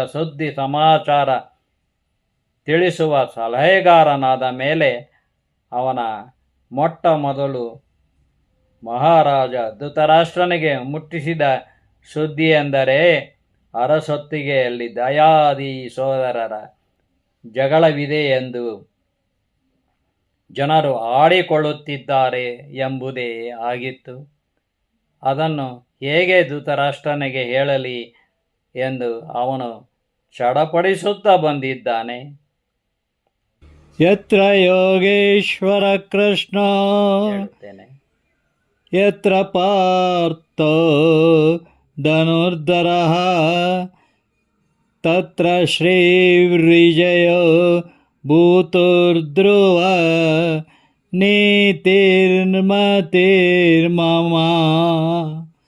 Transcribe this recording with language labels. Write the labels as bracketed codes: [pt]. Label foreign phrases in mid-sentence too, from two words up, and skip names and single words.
[kn] ಸುದ್ದಿ ಸಮಾಚಾರ ತಿಳಿಸುವ ಸಲಹೆಗಾರನಾದ ಮೇಲೆ ಅವನ ಮೊಟ್ಟ ಮೊದಲು ಮಹಾರಾಜ ಧೃತರಾಷ್ಟ್ರನಿಗೆ ಮುಟ್ಟಿಸಿದ ಸುದ್ದಿ ಎಂದರೆ ಅರಸೊತ್ತಿಗೆಯಲ್ಲಿ ದಯಾದಿ ಸೋದರರ ಜಗಳವಿದೆ ಎಂದು ಜನರು ಆಡಿಕೊಳ್ಳುತ್ತಿದ್ದಾರೆ ಎಂಬುದೇ ಆಗಿತ್ತು. ಅದನ್ನು ಹೇಗೆ ಧೃತರಾಷ್ಟ್ರನಿಗೆ ಹೇಳಲಿ ಎಂದು ಅವನು ಚಡಪಡಿಸುತ್ತಾ ಬಂದಿದ್ದಾನೆ. [sa] ಯತ್ರ ಯೋಗೇಶ್ವರ ಕೃಷ್ಣ ಯತ್ರ ಪಾರ್ಥೋ ಧನುರ್ಧರಃ ತತ್ರ ಶ್ರೀರ್ವಿಜಯೋ ಭೂತುರ್ಧ್ರುವ ನೀತಿರ್ಮತಿರ್ಮಮ.